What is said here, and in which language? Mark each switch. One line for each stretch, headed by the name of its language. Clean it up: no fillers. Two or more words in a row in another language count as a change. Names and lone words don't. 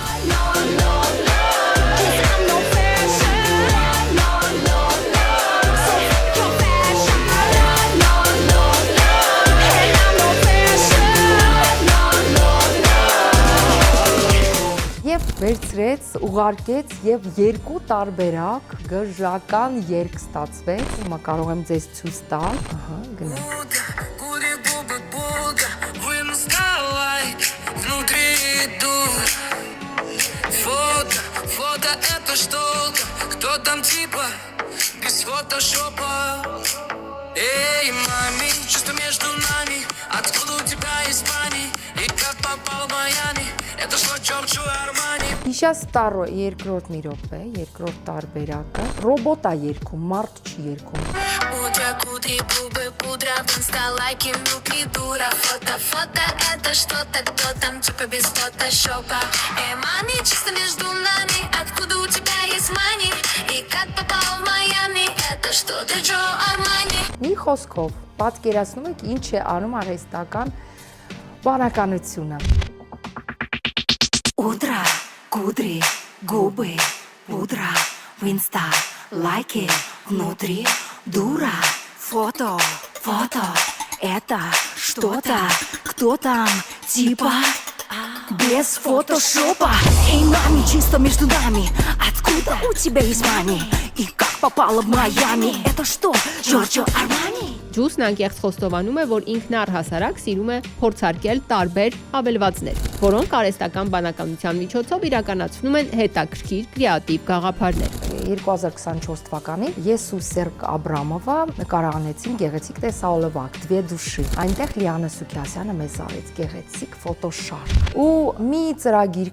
Armenian: Եվ վերցրեց, ուղարկեց եւ երկու տարբերակ գժական երգ ստացվեց։ Հիմա կարող եմ ձեզ ցույց տալ։ Ահա, գնանք։
Russian: Фото это что-то, кто там типа без фотошопа. Эй, мами, чувство между нами, откуда у тебя есть пани, и как попал в Майами, это что, Джорджо Армани.
Armenian: Իշա ստարո երկրորդ մի րոպե, երկրորդ տարբերակը, ռոբոտ է երգում, մարդ չի երգում։
Russian: У тебя кудри, губы, пудра, в инста-лайки, милки, дура. Фото это что-то, кто там типа без фотошопа. Эй, мами, чисто между нами, откуда у тебя есть мани, и как попал в Майами, это что, ты Джо Армани.
Armenian: Մի Մի խոսքով, պատկերացնում եք ինչ է անում արհեստական բանականությունը։
Russian: Утро, кудри, губы, пудра, в инста, лайки, внутри, дура, фото, это что-то, кто там, типа, без фотошопа. Эй, мами, чисто между нами, откуда у тебя есть мани? И как попала в Майами? Это что, Джорджо Армани?
Armenian: Ջուսն անկեղծ խոստովանում է, որ ինքն առհասարակ սիրում է փորձարկել տարբեր ավելվածներ, որոնք արհեստական բանականության միջոցով իրականացնում են հետաքրքիր կրեատիվ գաղափարներ։ 2024 թվականին ես ու Սերգ Աբրամովը նկարահանեցին գեղեցիկ տեսահոլովակ «Դվե դուշի»։ Այնտեղ Լիանա Սուքիասյանը մեզ արեց գեղեցիկ ֆոտոշարք։ Ու մի ծրագիր